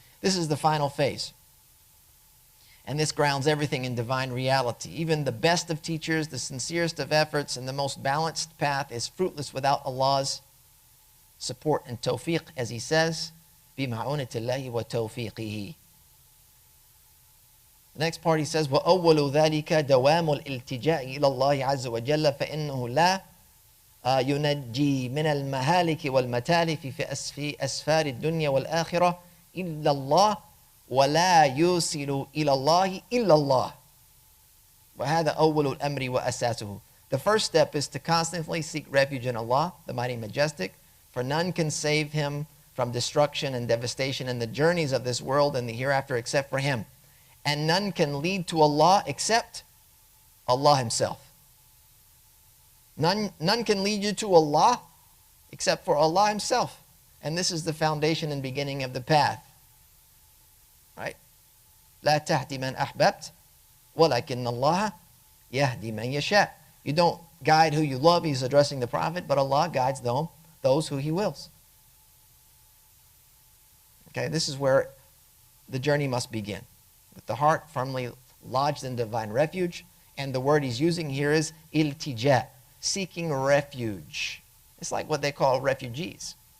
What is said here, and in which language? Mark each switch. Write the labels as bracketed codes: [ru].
[en] This is the final phase. And this grounds everything in divine reality. Even the best of teachers, the sincerest of efforts, and the most balanced path is fruitless without Allah's support and tawfiq, as he says, [ar] بِمَعُونَةِ اللَّهِ وَتَوْفِيقِهِ. [en] The next part he says, [ar] وَأَوَّلُ ذَلِكَ دَوَامُ الْإِلْتِجَاءِ إِلَى اللَّهِ عَزَّ وَجَلَّ فَإِنَّهُ لَا يُنَجِّي مِنَ الْمَهَالِكِ وَالْمَتَالِفِ فِي أَسْفَارِ الدُّنْيَا وَالْآخِرَةِ إِلَّا اللَّهِ وَلَا يُوصِلُ إِلَى اللَّهِ إِلَّا اللَّهِ وَهَذَا أَوَّلُ الْأَمْرِ وَأَسَاسُهُ. [en] The first step is to constantly seek refuge in Allah, the Mighty Majestic, for none can save him from destruction and devastation in the journeys of this world and the hereafter except for him. And none can lead to Allah except Allah himself. None can lead you to Allah except for Allah himself. And this is the foundation and beginning of the path. Right? [ar] لا تهدي من أحببت ولكن الله يهدي من يشاء. [en] You don't guide who you love. He's addressing the Prophet, but Allah guides those who he wills. Okay, this is where the journey must begin. With the heart firmly lodged in divine refuge. And the word he's using here is iltija, seeking refuge. It's like what they call refugees.